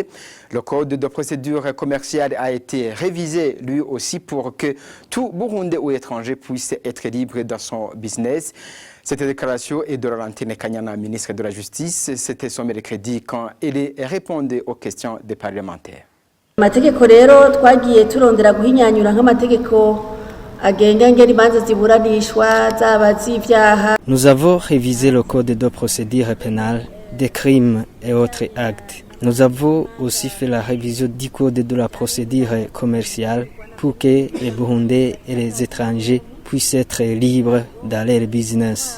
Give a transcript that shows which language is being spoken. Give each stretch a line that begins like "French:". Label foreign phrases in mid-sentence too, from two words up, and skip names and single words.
French: Le Code de procédure commerciale a été révisé lui aussi pour que tout Burundais ou étranger puisse être libre dans son business. Cette déclaration est de Laurentine Kanyana, ministre de la Justice. C'était son mercredi quand il répondait aux questions des parlementaires.
Rundi: Amategeko rero twagiye turondera guhinyanyura nk'amategeko agenga ngeri imanza ziburanishwa zaba z'ivyaha.
French: Nous avons révisé le code de procédure pénale des crimes et autres actes. Nous avons aussi fait la révision du code de la procédure commerciale pour que les Burundais et les étrangers puissent être libres dans leur business.